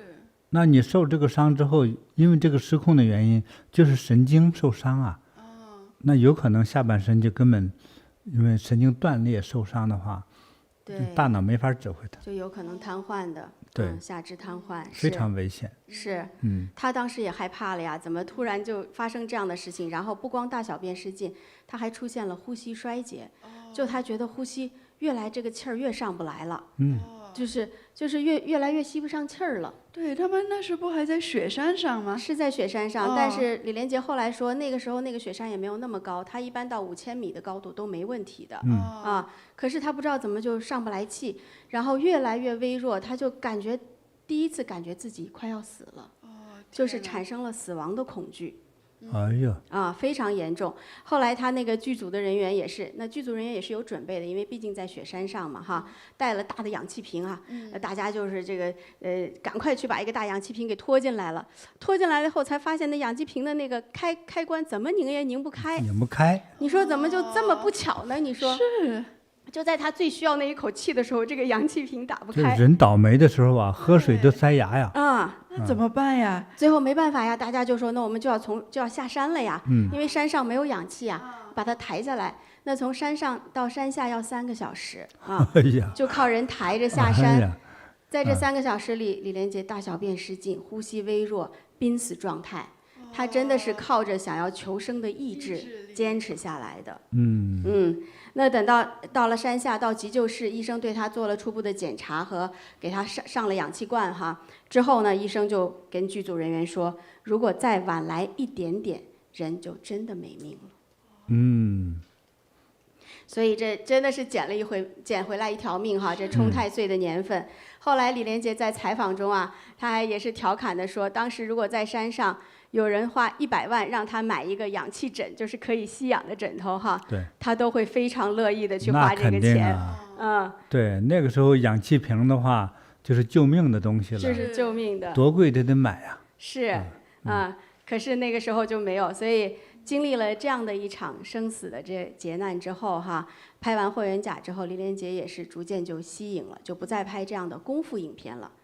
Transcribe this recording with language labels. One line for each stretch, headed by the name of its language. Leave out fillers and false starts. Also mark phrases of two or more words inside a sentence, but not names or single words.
Chinese: 那你受這個傷之後，因為這個失控的原因，就是神經受傷啊。那有可能下半身就根本因為神經斷裂受傷的話，大腦沒法指揮它，就有可能癱瘓的。对，下肢癱瘓，非常危險。是。他當時也害怕了呀，怎麼突然就發生這樣的事情？然後不光大小便失禁，他還出現了呼吸衰竭，就他覺得呼吸越來這個氣兒越上不來了。就是越來越吸不上氣兒了。對，他們那時不還在雪山上嗎？是在雪山上，但是李連杰後來說，那個時候那個雪山也沒有那麼高，他一般到5000米的高度都沒問題的。可是他不知道怎麼就上不來氣，然後越來越微弱，他就第一次感覺自己快要死了，就是產生了死亡的恐懼。哎呀，非常嚴重。後來他那個劇組的人員也是，那劇組人員也是有準備的，因為畢竟在雪山上嘛，哈，帶了大的氧氣瓶啊，大家就是這個趕快去把一個大氧氣瓶給拖進來了。拖進來了以後，才發現那氧氣瓶的那個開關怎麼擰也擰不開。擰不開。你說怎麼就這麼不巧呢？你說。是。就在他最需要那一口氣的時候，這個氧氣瓶打不開。人倒霉的時候啊，喝水都塞牙呀。那怎麼辦呀？最後沒辦法呀，大家就說那我們就要下山了呀，因為山上沒有氧气啊，把它抬下来。那從山上到山下要3個小時啊，就靠人抬着下山。在這3個小時裡，李連杰大小便失禁，呼吸微弱，瀕死狀態。他真的是靠着想要求生的意志堅持下來的。那等到了山下，到急救室，醫生對他做了初步的檢查和給他上了氧氣罐哈。之後呢，醫生就跟劇組人員說，如果再晚來一點點，人就真的沒命了。所以這真的是撿回來一條命哈，這沖太歲的年份。後來李連杰在採訪中啊，他還也是調侃的說，當時如果在山上有人花100萬讓他買一個氧氣枕，就是可以吸氧的枕頭哈，他都會非常樂意的去花這個錢。對，那個時候氧氣瓶的話就是救命的東西了，这是救命的，多貴得買啊。是可是那個時候就沒有，所以經歷了這樣的一場生死的這劫難之後哈，拍完《霍元甲》之後，李連杰也是逐漸就息影了，就不再拍這樣的功夫影片了。